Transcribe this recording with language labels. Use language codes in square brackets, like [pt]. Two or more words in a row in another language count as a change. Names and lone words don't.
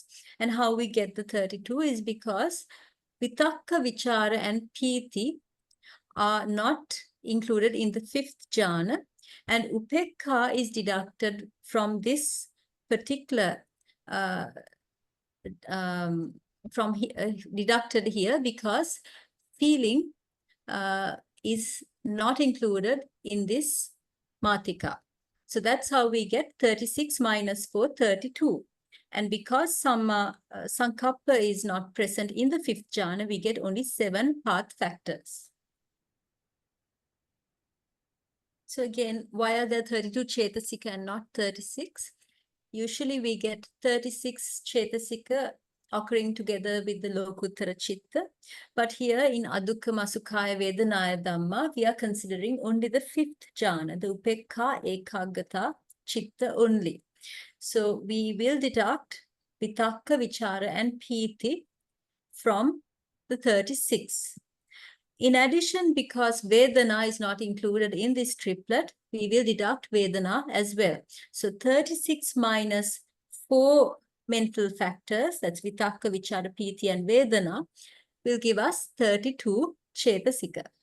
[en] And how we get the 32 is because vitakka, vichara, and piti are not included in the 5th jhana, and upekha is deducted from this particular deducted here because feeling is not included in this matika. So that's how we get 36 minus 4, 32. And because [pi] samma sankappa [en] is not present in the 5th jhana, we get only 7 path factors. So again, why are there 32 cetasika and not 36? Usually we get 36 cetasika occurring together with the [pi] lokuttara chitta. [en] But here in [pi] Adukkamasuukkhāya vedanāya dhammā, [en] we are considering only the 5th jhana, the [pi] upekha ekaggata chitta [en] only. So we will deduct vitakka, vichara, and piti from the 36. In addition, because Vedanā is not included in this triplet, we will deduct Vedanā as well. So 36 minus 4 mental factors, that's vitakka, vichara, piti, and Vedanā, will give us 32 cetasika.